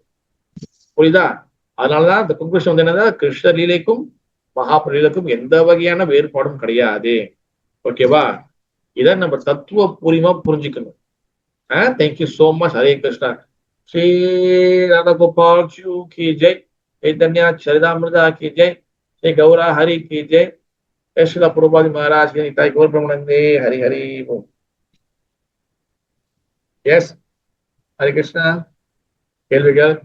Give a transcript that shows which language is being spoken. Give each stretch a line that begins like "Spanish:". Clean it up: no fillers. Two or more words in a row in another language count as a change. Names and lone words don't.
Tamil: புரியுதா? அதனாலதான் இந்த குங்கிருஷ்ணன் வந்து என்னன்னா, கிருஷ்ண லீலைக்கும் மகாபிரபு லீலைக்கும் எந்த வகையான வேறுபாடும் கிடையாது. ஓகேவா? இதை நம்ம தத்துவ பூர்வமா புரிஞ்சுக்கணும்.
English: thank you so much.
Tamil: ஹரே கிருஷ்ணா.
Hindi: ஸ்ரீ ராதா கோபால் की जय, चैतन्य चरितामृता की जय, श्री गौरा हरि की जय, श्री प्रभुपाद महाराज की निताई गौर ब्रह्मानंदे हरि हरि बोल. यस, हरे कृष्णा.
Tamil: கேள்விகள்?